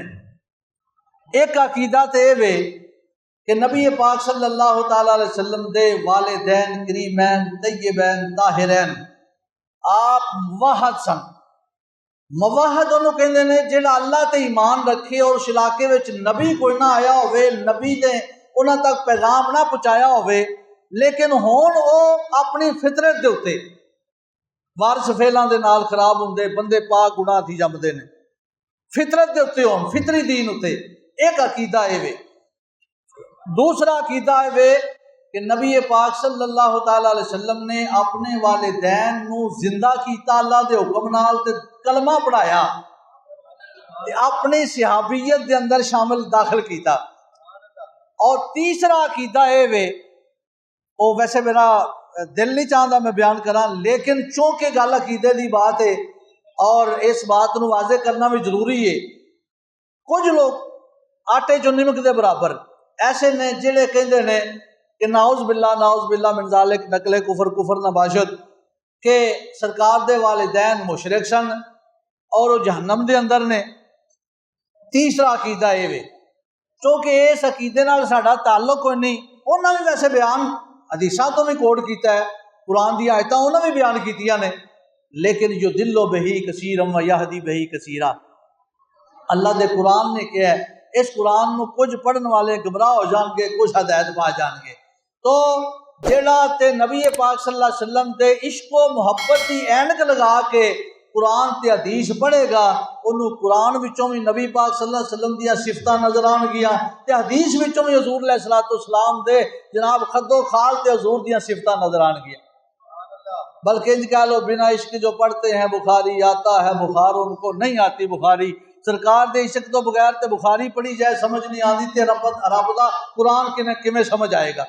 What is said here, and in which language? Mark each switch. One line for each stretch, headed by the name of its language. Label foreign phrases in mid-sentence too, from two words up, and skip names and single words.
Punjabi: ایک عقیدہ تے وے کہ نبی پاک صلی اللہ تعالی علیہ وسلم دے والدین کریمین طیبین طاہرین آپ موحد سن. موحد انہوں کہندے نے جڑا اللہ تے ایمان رکھے اور اس علاقے وچ نبی کوئی نہ آیا ہوئے، نبی نے انہاں تک پیغام نہ پہنچایا ہوئے، لیکن ہون او اپنی فطرت دے اتے وارث فعلاں دے نال خراب ہوندے، بندے پاک گناہ تھی جمدے نے، فطرت دے اتے ہون، فطری دین اتے. ایک عقیدہ اے وے. دوسرا عقیدہ اے وے کہ نبی پاک صلی اللہ تعالی علیہ وسلم نے اپنے والدین نو زندہ کیتا اللہ دے حکم نال تے کلمہ پڑھایا تے اپنی صحابیت دے اندر شامل داخل کیتا. اور تیسرا عقیدہ اے وے، او ویسے
Urdu: میرا دل نہیں چاہتا
Punjabi: میں بیان کراں، لیکن چونکہ گل عقیدے دی بات ہے اور اس بات نو واضح کرنا بھی ضروری ہے. کچھ لوگ آٹے جو نمک دے برابر ایسے نے جڑے کہندے نے کہ
Arabic: نعوذ باللہ من ذالک
Persian: نقل کفر کفر نہ باشد
Punjabi: کہ سرکار دے والدین مشرک سن اور وہ جہنم دے اندر نے. تیسرا عقیدہ اے وے چونکہ اس عقیدے نال ساڈا تعلق کوئی نہیں. انہاں نے ویسے بیان حدیثاں تو بھی کوٹ کیتا ہے، قرآن دی آیتاں انہاں بھی بیان کیتیاں نے، لیکن
Arabic: جو دلو بہی کثیرم و یہدی بہی کثیرا،
Punjabi: اللہ دے قرآن نے کہا ہے اس قرآن نو کچھ پڑھن والے گمراہ ہو جان گے، کچھ ہدایت پا جان گے. تو جیڑا تے نبی پاک صلی اللہ علیہ وسلم تے عشق و محبت دی اینک لگا کے قرآن تے حدیث پڑھے گا، انہوں قرآن وچوں بھی نبی پاک صلی اللہ علیہ وسلم دیا صفتاں نظر آن گیا تے حدیث وچوں بھی حضور علیہ السلام دے جناب خد و خال تے حضور دیا صفتاں نظر آن گیا.
Urdu: بلکہ انج کہہ لو بنا عشق جو پڑھتے ہیں بخاری آتا ہے بخار، ان کو نہیں آتی بخاری.
Punjabi: سرکار دے عشق تو بغیر تے بخاری پڑھی جائے
Urdu: سمجھ نہیں آتی
Punjabi: تے رب دا قرآن کیویں سمجھ آئے گا.